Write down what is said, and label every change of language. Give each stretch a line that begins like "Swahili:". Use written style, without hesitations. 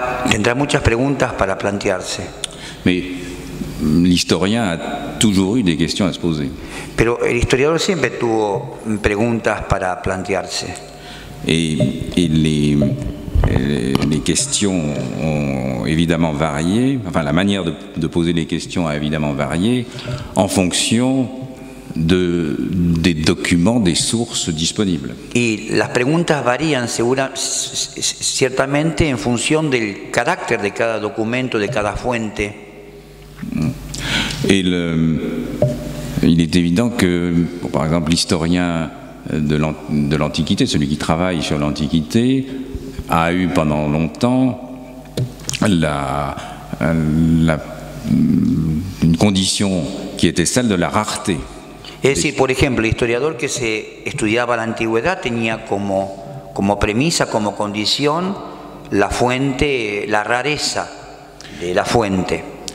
Spanish: Tendrá muchas preguntas para plantearse.
French: Mais l'historien a toujours eu des questions à se poser.
Spanish: Pero el historiador siempre tuvo preguntas para plantearse.
French: Et les questions ont évidemment varié, enfin la manière de poser les questions a évidemment varié en fonction des documents, des sources disponibles.
Spanish: Y las preguntas varían ciertamente en función del carácter de cada documento, de cada fuente.
French: Et il est évident que, par exemple, l'historien de l'Antiquité, celui qui travaille sur l'Antiquité, a eu pendant longtemps une condition qui était celle de la rareté.
Spanish: Es decir, por ejemplo, el historiador que se estudiaba la antigüedad tenía como premisa, como condición, la fuente, la rareza de la fuente.